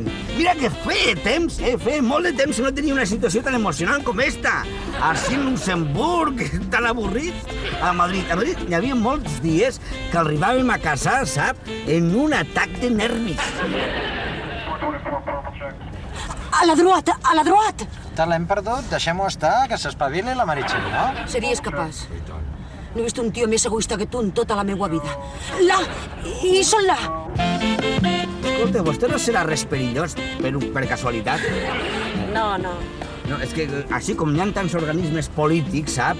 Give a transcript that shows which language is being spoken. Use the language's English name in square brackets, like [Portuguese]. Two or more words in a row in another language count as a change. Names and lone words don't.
[Catalan] Mira que feia temps, feia molt de temps que no tenia una situació tan emocionant com esta. Així en Luxemburg, tan avorrits. A Madrid hi havia molts dies que arribàvem a casa, sap, en un atac de nervis. [French] A la droite, a la droite! [Catalan] Te l'hem perdut? Deixem-ho estar, que s'espavili la Meritxell, no? Series capaç. No he vist un tio més egoista que tu en tota la meva vida. Là! I són là! Escolta, vostè no serà res perillós per casualitat? No. No, és que així com hi ha tants organismes polítics, sap?